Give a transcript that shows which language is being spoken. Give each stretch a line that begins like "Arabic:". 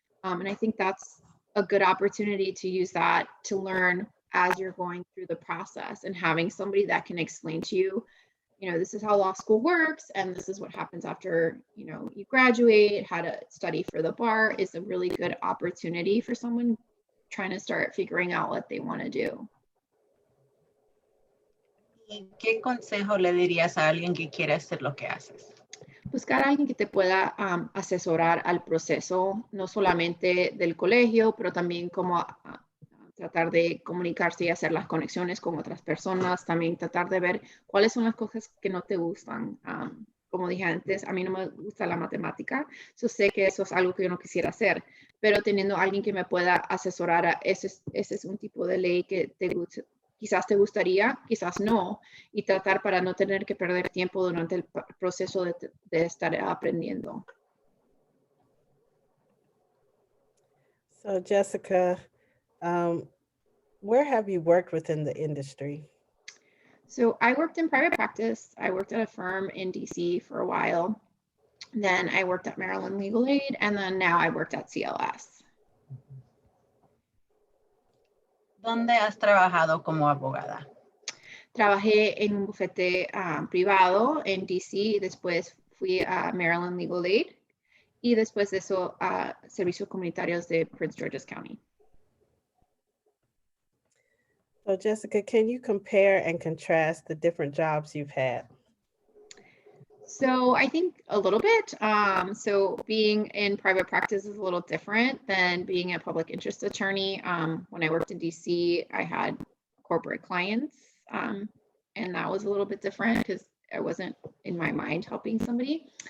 English: And I think that's a good opportunity to use that to learn as you're going through the process, and having somebody that can explain to you, this is how law school works, and this is what happens after, you graduate, how to study for the bar is a really good opportunity for someone trying to start figuring out what they want to do.
Spanish: ¿Y qué consejo le dirías a alguien que quiere hacer lo que haces? Buscar a alguien que te pueda asesorar al proceso, no solamente del colegio, pero también cómo tratar de comunicarse y hacer las conexiones con otras personas, también tratar de ver cuáles son las cosas que no te gustan. Como dije antes, a mí no me gusta la matemática, yo sé que eso es algo que yo no quisiera hacer, pero teniendo a alguien que me pueda asesorar, ese es un tipo de ley que quizás te gustaría, quizás no, y tratar para no tener que perder tiempo durante el proceso de estar aprendiendo.
English: So Jessica, where have you worked within the industry? So I worked in private practice. I worked at a firm in DC for a while. Then I worked at Maryland Legal Aid, and then now I worked at CLS.
Spanish: ¿Dónde has trabajado como abogada? Trabajé en un bufete privado en DC, después fui a Maryland Legal Aid y después de eso a servicios comunitarios de Prince George's County.
English: So Jessica, can you compare and contrast the different jobs you've had? So I think a little bit. So being in private practice is a little different than being a public interest attorney. When I worked in DC, I had corporate clients, and that was a little bit different because I wasn't in my mind helping somebody.